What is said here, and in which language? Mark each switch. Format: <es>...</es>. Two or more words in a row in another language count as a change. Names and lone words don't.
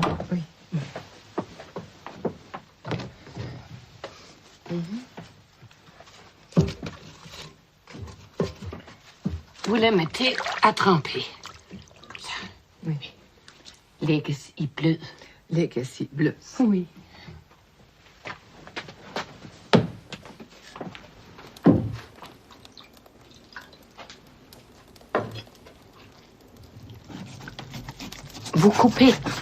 <fr>Vous les mettez à tremper. Oui.</fr> <da>Lægges i blød. Lægges i blød.</da> <fr>Oui. Vous coupez.</fr>